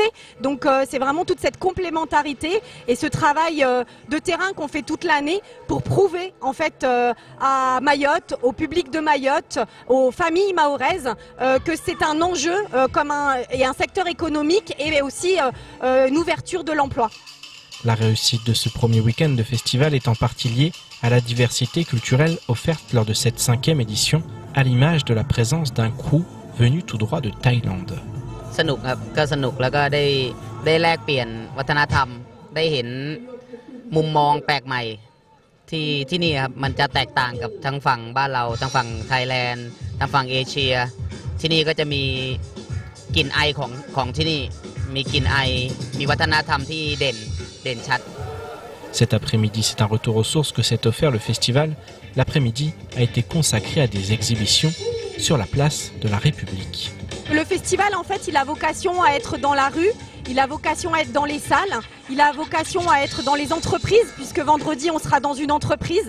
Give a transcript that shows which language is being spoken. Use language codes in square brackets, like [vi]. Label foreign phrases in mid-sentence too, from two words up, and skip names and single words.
[fr] Donc c'est vraiment toute cette complémentarité et ce travail de terrain qu'on fait toute l'année pour prouver en fait à Mayotte, au public de Mayotte, aux familles mahoraises que c'est un enjeu et un secteur économique et aussi une ouverture de l'emploi. La réussite de ce premier week-end de festival est en partie liée à la diversité culturelle offerte lors de cette 5e édition, à l'image de la présence d'un crew venu tout droit de Thaïlande. [th] สนุกครับก็สนุกแล้วก็ได้แลกเปลี่ยนวัฒนธรรมได้เห็นมุมมองแปลกใหม่ที่นี่ครับมันจะแตกต่างกับทั้งฝั่งบ้านเราทั้งฝั่งไทยแลนด์ทั้งฝั่งเอเชียที่นี่ก็จะมีกลิ่นไอของที่นี่มีกลิ่นไอมีวัฒนธรรมที่เด่นชัด [fr] Cet après-midi, c'est un retour aux sources que s'est offert le festival. L'après-midi a été consacré à des exhibitions sur la place de la République. Le festival, en fait, il a vocation à être dans la rue, il a vocation à être dans les salles, il a vocation à être dans les entreprises, puisque vendredi, on sera dans une entreprise.